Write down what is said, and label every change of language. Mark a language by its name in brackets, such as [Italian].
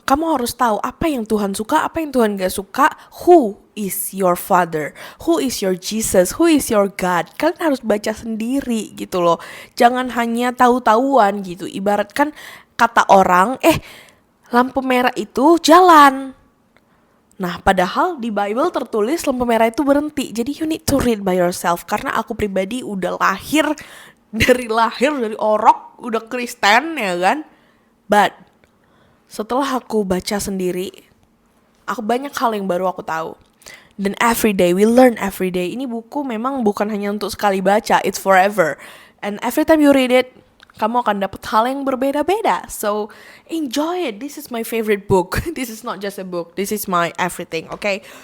[Indonesian] Kamu harus tahu apa yang Tuhan suka, apa yang Tuhan gak suka. [English] Who is your father? Who is your Jesus? Who is your God? [Indonesian] Kalian harus baca sendiri gitu loh. Jangan hanya tahu-tahuan gitu. Ibaratkan kata orang, lampu merah itu jalan. Nah, padahal di Bible tertulis lampu merah itu berhenti. [English] Jadi you need to read by yourself. [Indonesian] Karena aku pribadi udah lahir dari orok udah Kristen ya kan, but setelah aku baca sendiri, aku banyak hal yang baru aku tahu. [English] Dan every day we learn every day. [Indonesian] Ini buku memang bukan hanya untuk sekali baca, [English] it's forever, and every time you read it, [Indonesian] kamu akan dapat hal yang berbeda-beda. [English] So enjoy it. This is my favorite book. This is not just a book, this is my everything, okay?